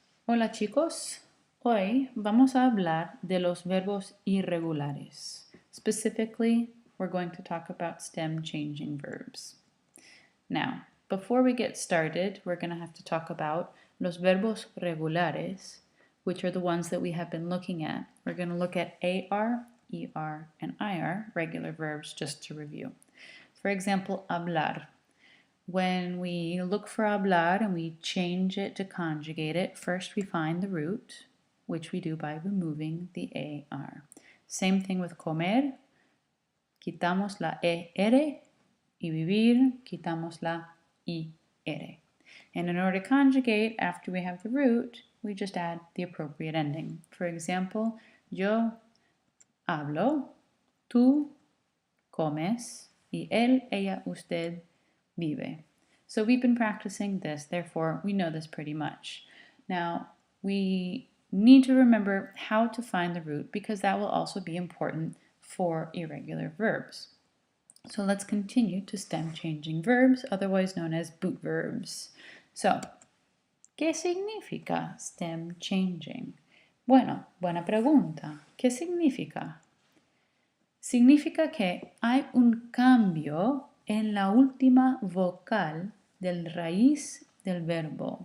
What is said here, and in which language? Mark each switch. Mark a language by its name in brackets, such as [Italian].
[Spanish] Hola chicos, hoy vamos a hablar de los verbos irregulares. [English] Specifically, we're going to talk about stem changing verbs. Now, before we get started, we're going to have to talk about [Spanish] los verbos regulares, [English] which are the ones that we have been looking at. We're going to look at AR, ER, and IR, regular verbs, just to review. For example, hablar. When we look for hablar and we change it to conjugate it, first we find the root, which we do by removing the AR. Same thing with comer. [Spanish] Quitamos la ER, y vivir, quitamos la IR. [English] And in order to conjugate, after we have the root, we just add the appropriate ending. For example, [Spanish] yo hablo, tú comes, y él, ella, usted vive. [English] So we've been practicing this, therefore we know this pretty much. Now, we need to remember how to find the root because that will also be important for irregular verbs. So let's continue to stem changing verbs, otherwise known as boot verbs. [Spanish] So, ¿qué significa stem changing? Bueno, buena pregunta. ¿Qué significa? Significa que hay un cambio en la última vocal del raíz del verbo.